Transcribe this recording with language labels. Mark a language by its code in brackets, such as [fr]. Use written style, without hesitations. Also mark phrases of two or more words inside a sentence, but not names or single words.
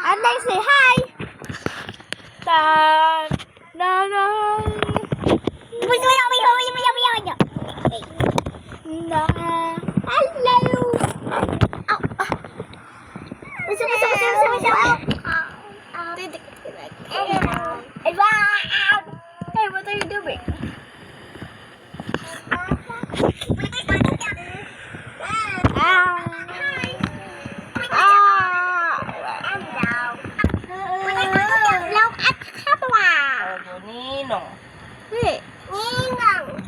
[en] Hi, say hi. Tan, na, na. Na. Hello. Hey, what are you doing? Ninong. Hey. Ninong.